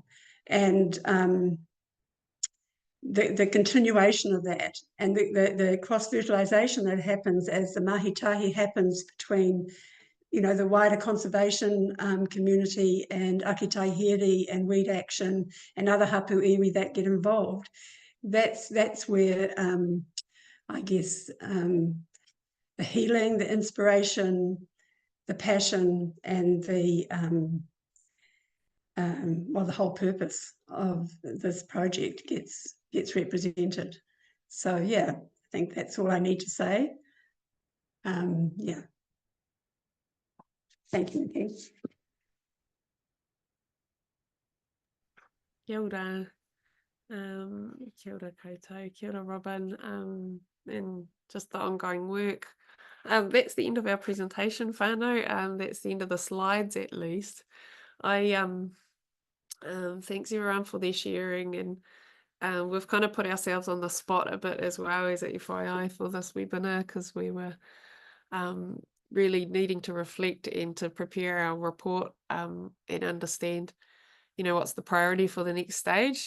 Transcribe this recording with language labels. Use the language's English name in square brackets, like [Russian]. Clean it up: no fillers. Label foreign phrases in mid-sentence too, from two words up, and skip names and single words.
[English] And the continuation of that and the cross-fertilisation that happens as the mahitahi happens between, you know, the wider conservation community and Aki Tai Here and Weed Action and other [Māori] hapū iwi [English] that get involved. That's where I guess the healing, the inspiration, the passion, and the well, the whole purpose of this project gets represented. So yeah, I think that's all I need to say. Yeah. Thank you, Nikki. [Māori] Kia ora. Kia ora koutou, kia ora Robin, [English] and just the ongoing work. That's the end of our presentation, whānau. That's the end of the slides, at least. Thanks everyone for their sharing, and we've kind of put ourselves on the spot a bit as well as at FYI for this webinar, because we were really needing to reflect and to prepare our report and understand, you know, what's the priority for the next stage.